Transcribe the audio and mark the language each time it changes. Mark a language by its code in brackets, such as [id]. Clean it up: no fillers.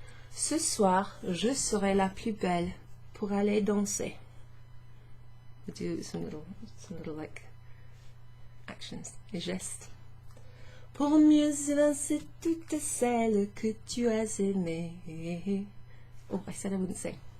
[fr] Ce soir, je serai la plus belle pour aller danser. [en] We'll do some little like actions, les gestes. [fr] Pour mieux évincer toutes celles que tu as aimées. [en] Oh, I said I wouldn't sing.